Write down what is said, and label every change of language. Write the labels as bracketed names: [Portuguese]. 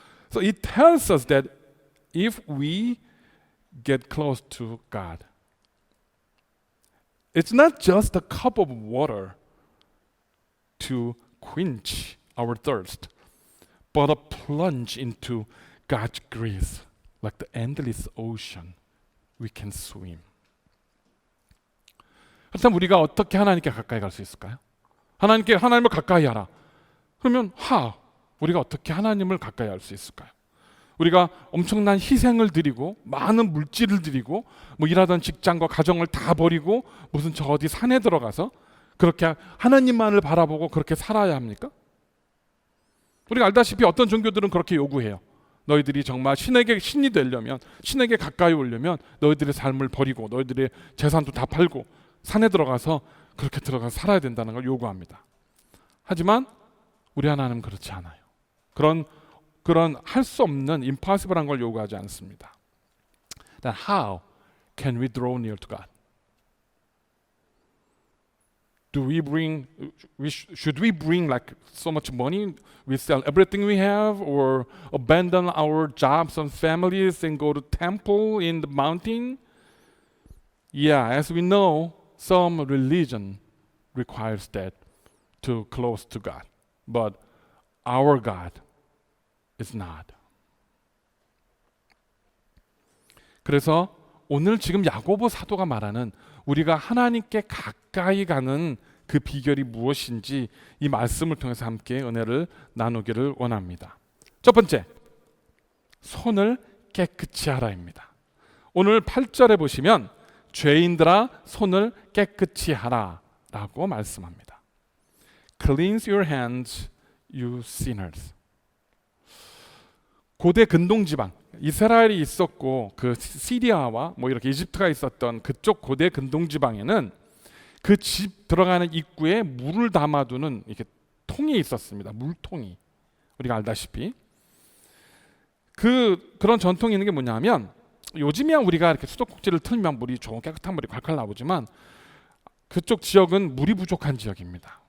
[English] So it tells us that if we get close to God, it's not just a cup of water to quench our thirst, but a plunge into God's grace, like the endless ocean we can swim. [Korean] 그렇다면 우리가 어떻게 하나님께 가까이 갈 수 있을까요? 하나님을 가까이 하라. 그러면 우리가 어떻게 하나님을 가까이 할 수 있을까요? 우리가 엄청난 희생을 드리고 많은 물질을 드리고 뭐 일하던 직장과 가정을 다 버리고 무슨 저 어디 산에 들어가서 그렇게 하나님만을 바라보고 그렇게 살아야 합니까? 우리가 알다시피 어떤 종교들은 그렇게 요구해요. 너희들이 정말 신이 되려면, 신에게 가까이 오려면 너희들의 삶을 버리고 너희들의 재산도 다 팔고 산에 들어가서 그렇게 들어가서 살아야 된다는 걸 요구합니다. 하지만 우리 하나님은 그렇지 않아요. 그런 할 수 없는 impossible한 걸 요구하지 않습니다. [English] Then how can we draw near to God? Should we bring like so much money? We sell everything we have, or abandon our jobs and families and go to temple in the mountain? Yeah, as we know, some religion requires that to close to God, but our God is not. [Korean] 그래서 오늘 지금 야고보 사도가 말하는 우리가 하나님께 가까이 가는 그 비결이 무엇인지 이 말씀을 통해서 함께 은혜를 나누기를 원합니다. 첫 번째, 손을 깨끗이 하라입니다. 오늘 8절에 보시면 죄인들아 손을 깨끗이 하라 라고 말씀합니다. [English] Cleanse your hands, you sinners. [Korean] 고대 근동지방, 이스라엘이 있었고 그 시리아와 뭐 이렇게 이집트가 있었던 그쪽 고대 근동지방에는 그 집 들어가는 입구에 물을 담아두는 이렇게 통이 있었습니다. 물통이. 우리가 알다시피 그런 전통이 있는 게 뭐냐면 요즘이야 우리가 이렇게 수도꼭지를 틀면 물이 좋은 깨끗한 물이 콸콸 나오지만 그쪽 지역은 물이 부족한 지역입니다.